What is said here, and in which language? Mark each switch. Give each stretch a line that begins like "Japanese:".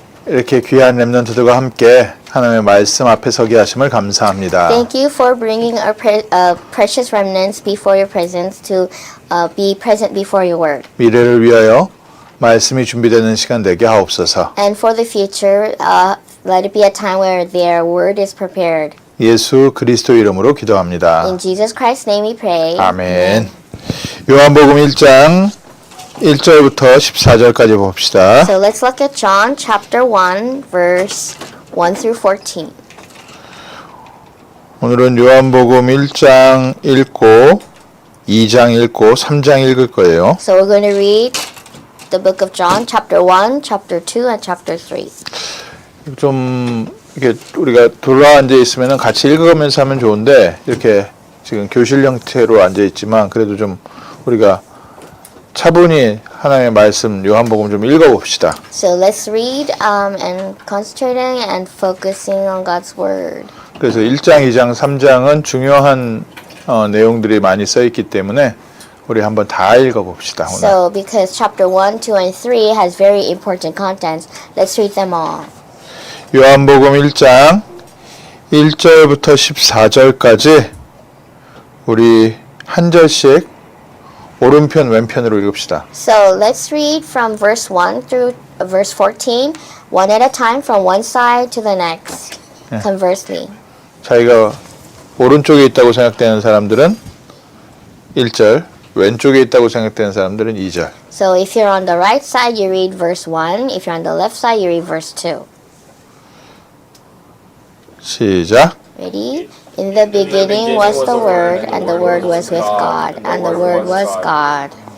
Korean: 이렇게 귀한 렘넌트들과 함께 하나님의 말씀 앞에 서게 하심을 감사합니다.
English: Thank you for bringing our precious remnants before your presence to be present before your word.
Korean: 미래를 위하여 말씀이 준비되는 시간 되게 하옵소서.
English: And for the future, let it be a time where their word is prepared.
Korean: 예수 그리스도 이름으로 기도합니다.
English: In Jesus Christ's name we pray.
Korean: 아멘. 요한복음 1장 1절부터 14절까지 봅시다.
English: So let's look at John chapter 1 verse 1 through 14.
Korean: 오늘은 요한복음 1장 읽고 2장 읽고 3장 읽을 거예요.
English: So we're going to read the book of John chapter 1, chapter 2 and chapter 3.
Korean: 좀 이렇게 우리가 둘러앉아 있으면 같이 읽어가면서 하면 좋은데 이렇게 지금 교실 형태로 앉아 있지만 그래도 좀 우리가 차분히 하나님의 말씀 요한복음 좀 읽어봅시다.
English: So let's read and concentrating and focusing on God's word.
Korean: 그래서 1장, 2장, 3장은 중요한 내용들이 많이 써 있기 때문에 우리 한번 다 읽어봅시다. 오늘.
English: So because chapter 1, 2 and 3 has very important contents, let's read them all.
Korean: 요한복음 1장 1절부터 14절까지 우리 한 절씩 오른편 왼편으로 읽읍시다.
English: So let's read from verse 1 through verse 14, one at a time from one side to the next, conversely.
Korean: 자기가 오른쪽에 있다고 생각되는 사람들은 1절, 왼쪽에 있다고 생각되는 사람들은 2절.
English: So if you're on the right side, you read verse 1. If you're on the left side, you read verse 2.
Korean: 시작.
English: Ready? In the beginning was the Word, and the Word was with God, and the Word was God.